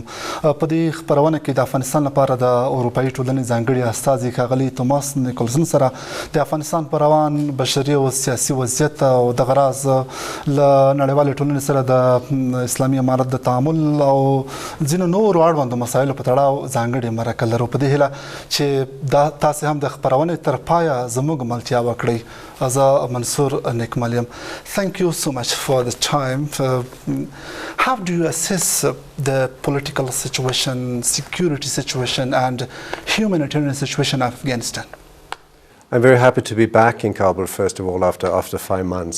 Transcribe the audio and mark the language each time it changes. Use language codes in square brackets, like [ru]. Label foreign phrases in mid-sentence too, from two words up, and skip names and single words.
[ps] په دې خپرونه کې د افغانستان لپاره د اروپایي ټولنې ځانګړي استازي ښاغلي توماس نیکولسن سره د افغانستان په روان بشري او سیاسي وضعیت او دغه راز له نړیوالې ټولنې سره د اسلامي امارت د تعامل او ځینو نورو اړوندو مسایلو په تړاو ځانګړې مرکه لرو. په دې هیله چې تاسې هم د خپرونې تر پایه زموږ ملتیا وکړئ. [en] As Mansoor Nekmaliam, thank you so much for the time. How do you assess the political situation, security situation and humanitarian situation of Afghanistan? I'm very happy to be back in Kabul, first of all, after 5 months.